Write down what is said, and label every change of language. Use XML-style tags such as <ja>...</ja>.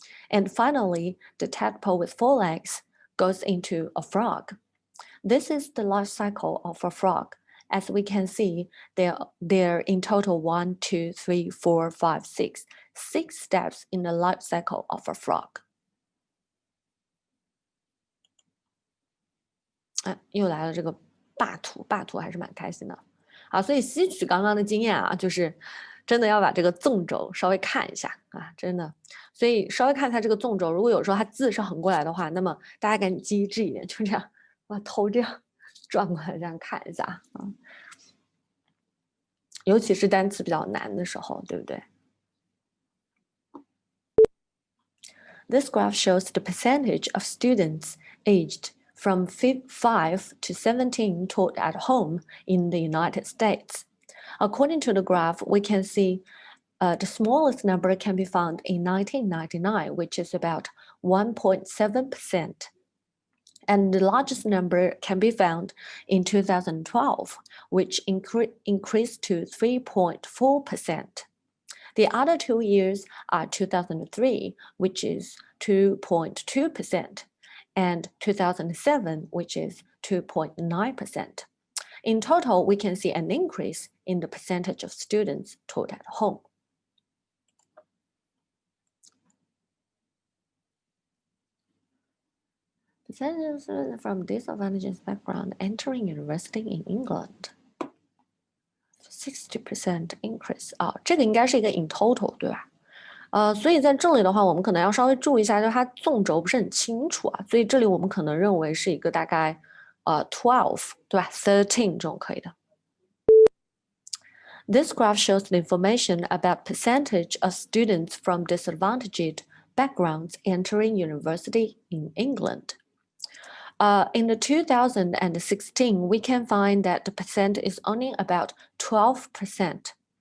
<en>And finally, the tadpole with 4 legs goes into a frog. This is the life cycle of a frog. As we can see, there in total 1, 2, 3, 4, 5, 6 steps in the life cycle of a frog.</en> <zh>又来了这个霸图还是蛮开心的啊！所以吸取刚刚的经验啊，就是真的要把这个纵轴稍微看一下啊，真的。所以稍微看一下这个纵轴，如果有时候它字是横过来的话，那么大家赶紧机智一点，就这样把头这样转过来，这样看一下啊。尤其是单词比较难的时候，对不对？</zh> <en>This graph shows the percentage of students aged from 5 to 17 taught at home in the United States. According to the graph, we can see the smallest number can be found in 1999, which is about 1.7%. And the largest number can be found in 2012, which increased to 3.4%. The other 2 years are 2003, which is 2.2%, and 2007, which is 2.9%. In total, we can see an increase in the percentage of students taught at home. Percentages from disadvantaged background entering university in England. 60% increase</en> <zh>啊，这个应该是一个</zh> <en>in total</en> <zh>对吧？所以在这里的话，我们可能要稍微注意一下，就是它纵轴不是很清楚啊，所以这里我们可能认为是一个大概12对吧 ？13这种可以的。</zh> <en>This graph shows the information about percentage of students from disadvantaged backgrounds entering university in England. In the 2016, we can find that the percent is only about 12%.</en>